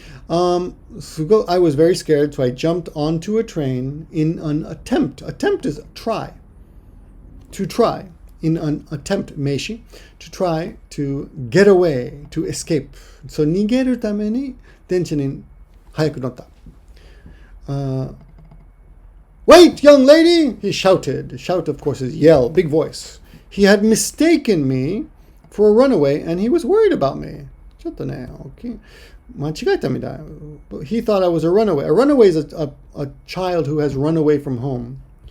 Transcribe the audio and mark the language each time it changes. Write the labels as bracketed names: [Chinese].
[English] I was very scared, so I jumped onto a train in an attempt. Attempt is try. To try. In an attempt, meishi. To try to get away, to escape. [Japanese] So, 逃げるために電車に早く乗った. [English] Wait, young lady! He shouted. Shout, of course, is yell, big voice. He had mistaken me for a runaway, and he was worried about me. [Japanese] ちょっとね, okay. 間違えたみたい. [English] He thought I was a runaway. A runaway is a child who has run away from home.